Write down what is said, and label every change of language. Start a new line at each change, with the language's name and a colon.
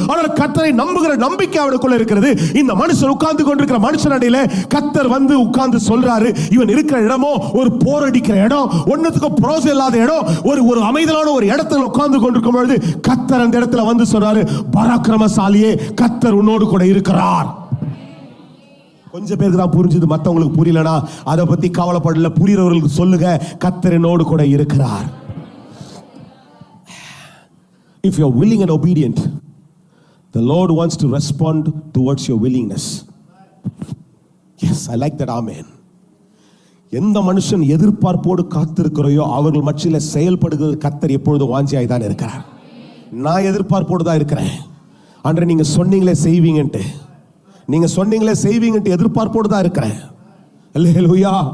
Tamil: ஆனால் கர்த்தரை நம்புகிற நம்பிக்கை அவனுக்குள்ள இருக்கிறது. இந்த மனுஷன் உட்கார்ந்து கொண்டிருக்கிற மனுஷன் அடியில கர்த்தர் வந்து உட்கார்ந்து சொல்றாரு, இவன் இருக்கிற இடமோ ஒரு போர் அடிக்கிற இடம், ஒன்னத்துக்கு புரோஜனம் இல்லாத இடம், ஒரு அமைதலான ஒரு இடத்துல உட்கார்ந்து கொண்டிருக்கும் பொழுது கர்த்தர் அந்த வந்து சொல்றாரு, பராக்கிரமசாலியே, கர்த்தர் உன்னோடு கூட இருக்கிறார். கொஞ்சம் பேருக்கு தான் புரிஞ்சது, மற்றவங்களுக்கு புரியலனா அதை பத்தி கவலைப்படல. புரியறவர்களுக்கு சொல்லுங்க, கர்த்தர் என்னோடு கூட இருக்கிறார்.
English: If you are willing and obedient, the Lord wants to respond towards your willingness. Yes, I like that. Amen.
Tamil: எந்த மனுஷன் எதிர்பார்ப்போடு காத்திருக்கிறையோ அவர்கள் மத்தியில் செயல்படுகிறது கர்த்தர் எப்பொழுதும் வாஞ்சியாய் தான் இருக்கிறார். நான் எதிர்பார்ப்போடு தான் இருக்கிறேன். அன்று நீங்க சொன்னீங்களே செய்வீங்கன்ட்டு, நீங்க சொன்னீங்களே செய்வீங்கன்ட்டு எதிர்பார்ப்போடு தான் இருக்கிறேன். அல்லேலூயா.